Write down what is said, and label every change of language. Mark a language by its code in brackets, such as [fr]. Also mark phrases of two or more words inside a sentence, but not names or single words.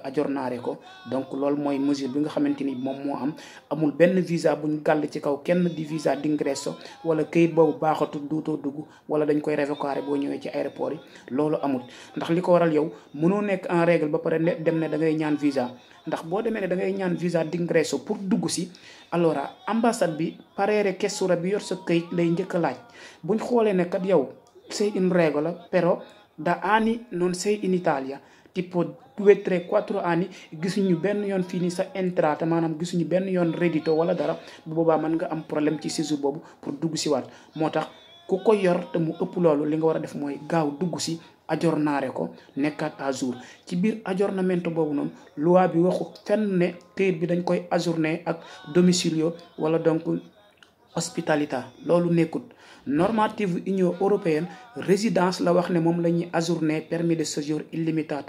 [wo] ajournaare ko donc loolu mooy mesure bi nga xamante ni moom moo am amul benn visa buñ gàll ci kaw kenn di [it] visa d'ingresso [wo] wala këyit boobu baaxatul duutoo dugg wala dañ koy révoquer boo ñëwee ci aéroport yi loolu amul ndax li ko waral yow mënoo nekk [fr] en règle [wo] ba pare dem ne da ngay ñaan visa ndax boo demee ne da ngay ñaan [it] visa d'ingresso [wo] pour dugg si allora ambassade bi [it] parere questura [wo] bi yor sa këyit lay njëkk a laaj buñ xoolee ne kat yow [it] sei in regola però da anni non sei in Italia tipo 2, 3, 4 anni [wo] gisuñu benn yoon fii nii sa entrata maanaam gisuñu benn yoon reddito wala dara bu boobaa mën nga am problème ci séjour boobu pour dugg si waat moo tax ku ko yor te mu ëpp loolu li nga war a def mooy gaaw dugg si ajournaare ko nekkaat [fr] à jour [wo] ci biir ajournamento boobu noonu loi bi waxu fenn ne këyit bi dañ koy ajourné ak domicilio wala donc hospitalité loolu nekkut normative Union européenne résidence la wax ne moom la ñuy ajourné [fr] permis de séjour [wo] illimitato